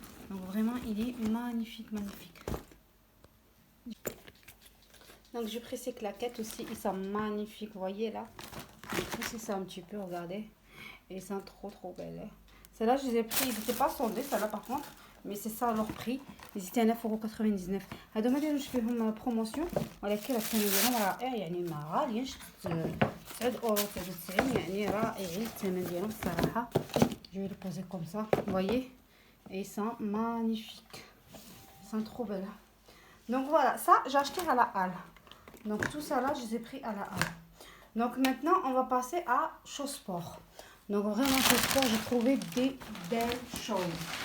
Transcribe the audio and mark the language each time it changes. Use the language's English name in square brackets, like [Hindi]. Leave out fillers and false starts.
[French] Donc vraiment il est magnifique. Donc j'ai pris ces claquettes aussi, ils sont magnifiques, vous voyez là. J'ai poussé ça un petit peu, regardez, et ils sont trop belles. Celles-là je les ai pris, ils n'étaient pas soldés celles-là par contre, mais c'est ça leur prix. Ils étaient à 9,99 €. [Arabic] هادو ما دايروش فيهم بروموسيون، ولكن الثمن ديالهم رائع، يعني ما غاليينش، 9 اورو 99، يعني رائعين الثمن ديالهم الصراحه. [French] Je vais les poser comme ça, vous voyez, et ils sont magnifiques, ils sont trop belles. Donc voilà, ça j'ai acheté à la halle. Donc tout ça là je les ai pris à la halle. Donc maintenant on va passer à Chausport. Donc vraiment Chausport, j'ai trouvé des belles choses.